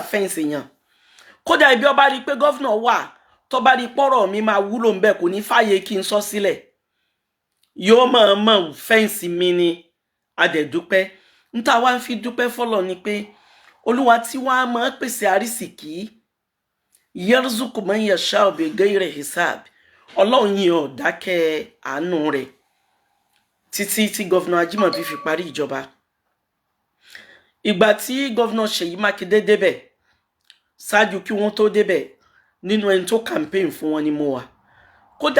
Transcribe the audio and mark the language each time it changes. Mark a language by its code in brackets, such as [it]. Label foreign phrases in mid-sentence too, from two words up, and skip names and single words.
[yo] fẹ́ǹsì yàn kódà ibi ọba rí pé gọ́vnà wà tó bá rí pọ́rọ̀ mi máa wúlò ń bẹ̀ kò ní fàyè kí n sọ sílẹ̀ yóò máa mọ̀ fẹ́ǹsì mi ni adẹ̀dúpẹ́ ń tá wá ń fi dúpẹ́ fọ́lọ̀ ni pé olúwa tí wàá máa pèsè àrísìkí [ar] يرزق من يشاء بغير حساب [yo] ọlọ́run yìí ò dákẹ́ àánú rẹ̀ títí tí gọ́vnà Ajímọ̀bí fi parí ìjọba. Ìgbà tí gọ́vnà Ṣèyí Mákindé débẹ̀ ṣáájú kí wọ́n tó débẹ̀ nínú ẹni tó campaign fún wọn ni mo wà kódà